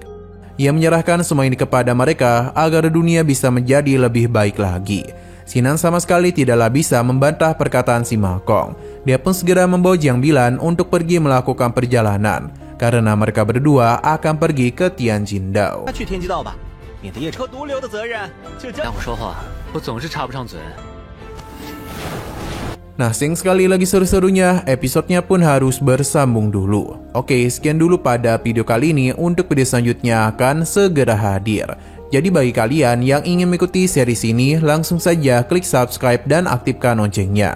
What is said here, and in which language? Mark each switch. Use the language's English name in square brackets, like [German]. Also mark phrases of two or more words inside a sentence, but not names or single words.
[Indonesian] Ia menyerahkan semua ini kepada mereka agar dunia bisa menjadi lebih baik lagi. Sinan sama sekali tidaklah bisa membantah perkataan si Makong. Dia pun segera membawa Jiang Bilan untuk pergi melakukan perjalanan, karena mereka berdua akan pergi ke Tianjin Dao. [Chinese] 让我说话，我总是插不上嘴。 [Indonesian] Nah, sekali lagi seru-serunya, episodenya pun harus bersambung dulu. Oke, sekian dulu pada video kali ini. Untuk video selanjutnya akan segera hadir. Jadi bagi kalian yang ingin mengikuti series ini, langsung saja klik subscribe dan aktifkan loncengnya.